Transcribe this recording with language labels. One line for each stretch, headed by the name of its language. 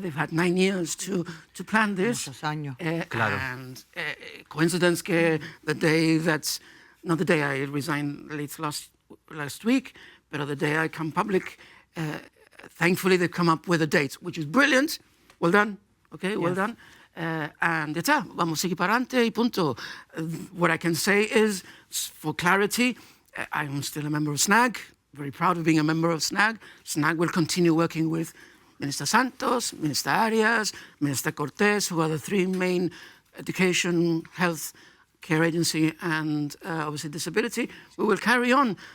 English: They've had 9 years to plan this.
Spanish: Muchos años.
English: And coincidence que the day that's, not the day I resigned late last week, but the day I come public, thankfully they've come up with a date, which is brilliant. Well done. Okay, well done.
Spanish: And ya está, vamos a seguir para adelante y punto.
English: What I can say is, for clarity, I'm still a member of SNAG, very proud of being a member of SNAG. SNAG will continue working with Minister Santos, Minister Arias, Minister Cortés, who are the three main education, health, care agency, and obviously disability. We will carry on.